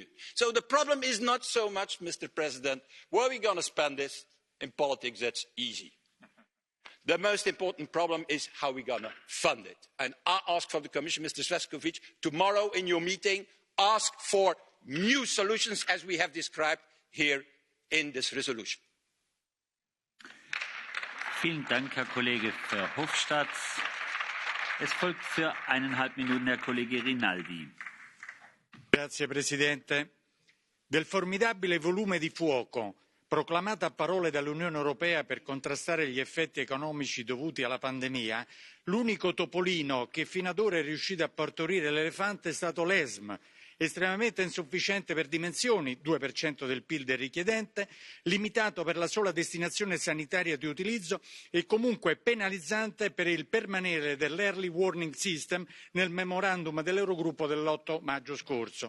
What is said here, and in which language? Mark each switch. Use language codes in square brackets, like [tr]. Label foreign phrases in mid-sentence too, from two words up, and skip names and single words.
[en] So the problem is not so much, Mr. President, where are we going to spend this? In politics, that's easy. The most important problem is how we're going to fund it. And I ask from the Commission, Mr. Šefčovič, tomorrow in your meeting, ask for new solutions as we have described here in this resolution. [de] Vielen Dank, Herr Kollege Verhofstadt. Es folgt für 1,5 Minuten Herr Kollege Rinaldi. [it] Grazie Presidente. Del formidabile volume di fuoco proclamata a parole dall'Unione Europea per contrastare gli effetti economici dovuti alla pandemia, l'unico topolino che fino ad ora è riuscito a partorire l'elefante è stato l'ESM, estremamente insufficiente per dimensioni, 2% del PIL del richiedente, limitato per la sola destinazione sanitaria di utilizzo e comunque penalizzante per il permanere dell' [en] Early Warning System [it] nel memorandum dell'Eurogruppo dell'8 maggio scorso.